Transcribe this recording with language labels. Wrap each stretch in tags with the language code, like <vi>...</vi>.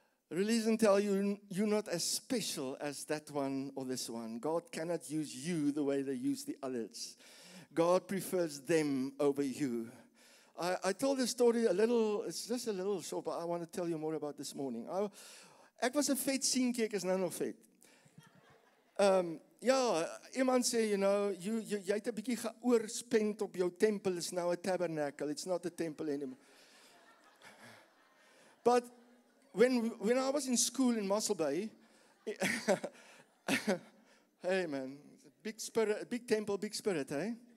<en>Religion tells you, you're not as special as that one or this one. God cannot use you the way they use the others. God prefers them over you. I told this story it's just a little short, but I want to tell you more about this morning.</en> <af>Ek was 'n vet seentjie, ek is nou nog vet. Ja, iemand sê,</af> <en>you know,</en> <af>jy het 'n bietjie geoorspend op jou tempel, is nou 'n tabernacle.</af> <en>It's not a temple anymore. But when I was in school in Mossel Bay, hey man, big spirit, big temple, big spirit, hey?</en>